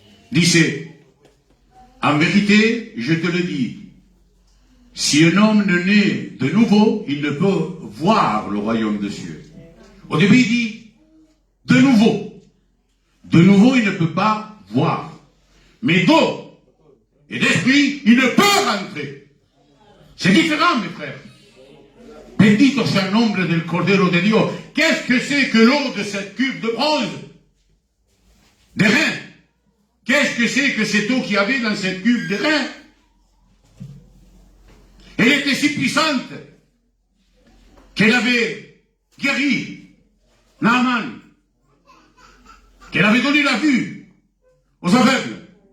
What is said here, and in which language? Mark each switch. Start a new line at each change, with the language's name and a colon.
French: Disait, en vérité, je te le dis, si un homme ne naît de nouveau, il ne peut voir le royaume des cieux. Au début, il dit, de nouveau. De nouveau, il ne peut pas voir. Mais d'eau et d'esprit, il ne peut rentrer. C'est différent, mes frères.
Spanish: Bendito sea el nombre del Cordero de Dios.
French: Qu'est-ce que c'est que l'eau de cette cuve de bronze? Des reins. Qu'est-ce que c'est que cette eau qu'il y avait dans cette cuve de reins? Elle était si puissante qu'elle avait guéri Naaman, qu'elle avait donné la vue aux aveugles.